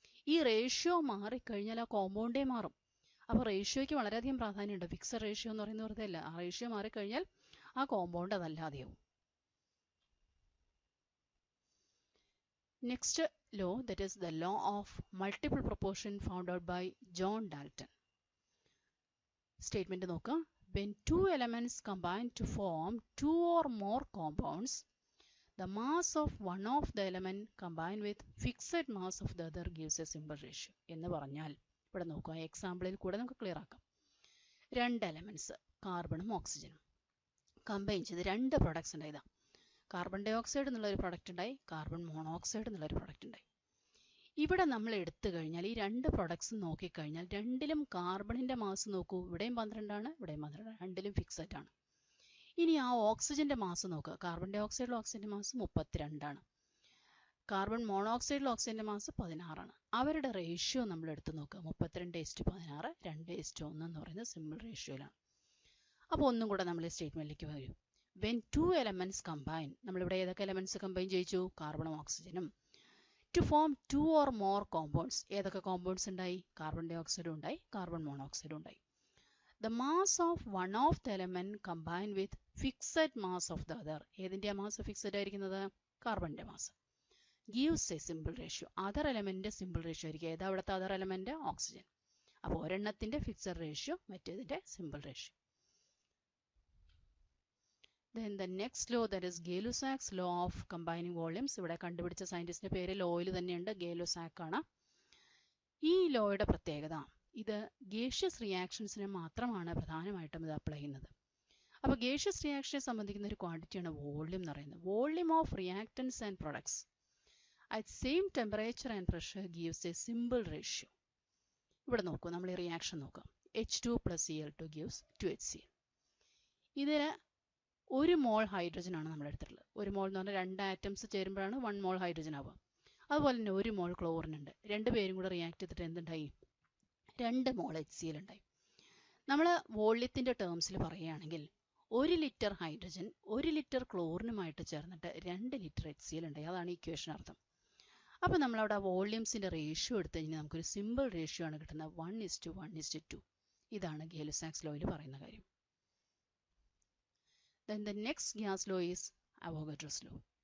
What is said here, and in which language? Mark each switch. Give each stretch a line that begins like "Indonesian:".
Malayalam: ഈ റേഷ്യോ മാറിക്കഴിഞ്ഞാൽ ആ കോമ്പൗണ്ടേ മാറും. അപ്പോൾ റേഷ്യോയ്ക്ക് വളരെയധികം പ്രാധാന്യമുണ്ട്. ഫിക്സഡ് റേഷ്യോ എന്ന് പറയുന്നത് വെറുതെ അല്ല. ആ റേഷ്യോ മാറിക്കഴിഞ്ഞാൽ ആ compound അതല്ലാതെയാവും.
English: Next law, that is the law of multiple proportion found out by John Dalton.
Malayalam: Statement നോക്കുക.
English: When 2 elements combine to form 2 or more compounds, the mass of one of the element combined with fixed mass of the other gives a simple ratio.
Malayalam: എന്ന് പറഞ്ഞാൽ ഇവിടെ നോക്കുക, എക്സാമ്പിളിൽ കൂടെ നമുക്ക് clear ആക്കാം. 2 elements, കാർബണും ഓക്സിജനും combine ചെയ്ത് 2 പ്രൊഡക്ട്സ് ഉണ്ടായതാ. കാർബൺ ഡൈ ഓക്സൈഡ് എന്നുള്ളൊരു പ്രൊഡക്റ്റ് ഉണ്ടായി, കാർബൺ മോണോക്സൈഡ് എന്നുള്ളൊരു പ്രൊഡക്റ്റ് ഉണ്ടായി. ഇവിടെ നമ്മൾ എടുത്തു കഴിഞ്ഞാൽ ഈ 2 പ്രൊഡക്ട്സ് നോക്കിക്കഴിഞ്ഞാൽ രണ്ടിലും കാർബണിന്റെ മാസ് നോക്കൂ, ഇവിടെയും 12 ആണ്, ഇവിടെയും 12 ആണ്, രണ്ടിലും ഫിക്സഡ് ആണ്. ഇനി ആ ഓക്സിജന്റെ മാസ് നോക്കുക. കാർബൺ ഡൈ ഓക്സൈഡിലെ ഓക്സിജന്റെ മാസ് 32 ആണ്, കാർബൺ മോണോക്സൈഡിലെ ഓക്സിജന്റെ മാസ് 16 ആണ്. അവരുടെ റേഷ്യോ നമ്മൾ എടുത്ത് നോക്കുക, 32:16, 2:1 എന്ന് പറയുന്നത് സിമ്പിൾ റേഷ്യോയിലാണ്. അപ്പോൾ ഒന്നും കൂടെ നമ്മൾ സ്റ്റേറ്റ്മെന്റിലേക്ക് വരും.
English: When 2 elements combine,
Malayalam: നമ്മളിവിടെ ഏതൊക്കെ എലമെന്റ്സ് കമ്പൈൻ ചെയ്യിച്ചു? കാർബണും ഓക്സിജനും.
English: to form 2 or more compounds.
Malayalam: ഏതൊക്കെ compounds ഉണ്ടായി? കാർബൺ ഡൈ ഓക്സൈഡ് ഉണ്ടായി, കാർബൺ മോണോക്സൈഡ് ഉണ്ടായി.
English: The mass of one of the element combined with fixed mass of the other.
Malayalam: ഏതിൻ്റെ മാസ് ഫിക്സഡ് ആയിരിക്കുന്നത്? കാർബണിൻ്റെ mass.
English: Gives a simple ratio.
Malayalam: Other element simple ratio ആയിരിക്കും. ഏതാ അവിടുത്തെ other element? Oxygen. അപ്പോൾ ഒരെണ്ണത്തിന്റെ fixed ratio, മറ്റേതിന്റെ simple ratio.
English: Then the next law, that is Gay-Lussac's law of combining volumes.
Malayalam: ഇവിടെ കണ്ടുപിടിച്ച സയന്റിസ്റ്റിന്റെ പേര് ലോയിൽ തന്നെയുണ്ട്, ഗേ-ലുസാക്ക് ആണ്. ഈ ലോയുടെ പ്രത്യേകത, ഇത് ഗേഷ്യസ് റിയാക്ഷൻസിന് മാത്രമാണ് പ്രധാനമായിട്ടും ഇത് അപ്ലൈ ചെയ്യുന്നത്. അപ്പോൾ ഗേഷ്യസ് റിയാക്ഷനെ സംബന്ധിക്കുന്ന ഒരു ക്വാണ്ടിറ്റിയാണ് വോള്യൂം എന്ന് പറയുന്നത്.
English: Volume of reactants and products at same temperature and pressure gives a simple ratio.
Malayalam: ഇവിടെ നോക്കൂ, നമ്മൾ ഈ റിയാക്ഷൻ നോക്കാം.
English: H2 plus Cl2 gives 2HCl.
Malayalam: ഇതിൽ 1 മോൾ ഹൈഡ്രജൻ ആണ് നമ്മൾ എടുത്തിട്ടുള്ളത്. 1 മോൾ എന്ന് പറഞ്ഞാൽ 2 ആറ്റംസ് ചേരുമ്പോഴാണ് 1 മോൾ ഹൈഡ്രജൻ ആവുക. അതുപോലെ തന്നെ 1 മോൾ ക്ലോറിൻ ഉണ്ട്. രണ്ടുപേരും കൂടെ റിയാക്ട് ചെയ്തിട്ട് എന്തുണ്ടായി? 2 മോൾ HCl ഉണ്ടായി. നമ്മൾ വോള്യത്തിൻ്റെ ടേംസിൽ പറയുകയാണെങ്കിൽ 1 ലിറ്റർ ഹൈഡ്രജൻ 1 ലിറ്റർ ക്ലോറിനുമായിട്ട് ചേർന്നിട്ട് 2 ലിറ്റർ HCl ഉണ്ടായി. അതാണ് ഇക്വേഷൻ അർത്ഥം. അപ്പോൾ നമ്മളവിടെ വോള്യൂംസിൻ്റെ റേഷ്യോ എടുത്തു കഴിഞ്ഞാൽ നമുക്കൊരു സിമ്പിൾ റേഷ്യോ ആണ് കിട്ടുന്നത്, 1:1:2. ഇതാണ് ഗേ-ലുസാക്സ് ലോയിൽ പറയുന്ന കാര്യം.
English: Then the next gas law is Avogadro's law.